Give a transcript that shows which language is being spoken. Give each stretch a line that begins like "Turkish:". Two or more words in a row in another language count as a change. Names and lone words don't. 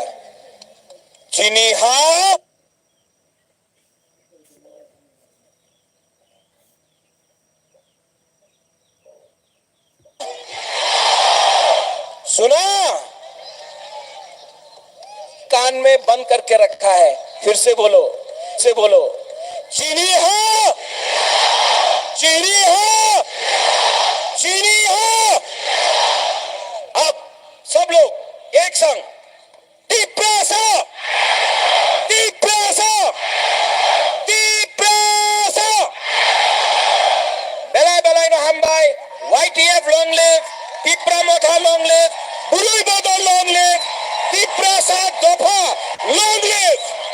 Hindi: चीनी हाँ, सुना, कान में बंद करके रखा है, फिर से बोलो, चीनी हो, चीनी हो, चीनी हो। अब सब लोग एक संग,
Kok Borok: तिपरासा, तिपरासा, तिपरासा, बेलाई no hambai, YTF
English: long live,
Kok Borok: तिपरा मोथा
English: long live,
Kok Borok: बुलुई बोदो
English: long live,
Kok Borok: तिपरासा दोफा
English: long live।